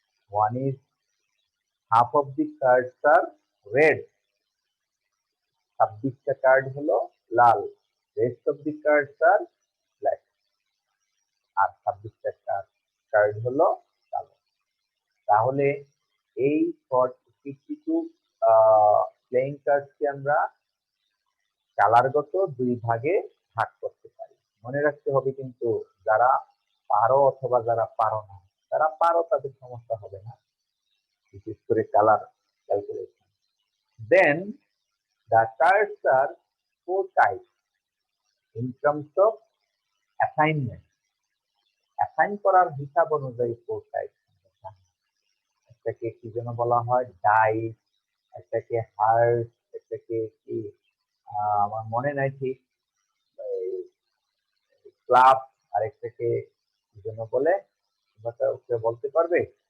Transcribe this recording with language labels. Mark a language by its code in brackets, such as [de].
[en] One is half of the cards are red, [bn] 26টা card হলো লাল, [en] rest of the cards are black, [bn] আর 26টা card হলো কালো। তাহলে এই 52 playing কার্ডকে আমরা কালারগত দুই ভাগে ভাগ করতে পারি। মনে রাখতে হবে কিন্তু যারা পারো অথবা যারা পারো না, যারা পারো তাদের সমস্যা হবে না, বিশেষ করে colour calculation. [en] Then the cards are 4 types in terms of assignment. [bn] Assign করার হিসাব অনুযায়ী 4 টাইপ। একটাকে কি যেন বলা হয় ডাইস, একটাকে হার্ট, একটাকে কি আমার মনে নাই ঠিক, ক্লাব, আর একটাকে কি যেন বলে, তোমরা বলতে পারবে?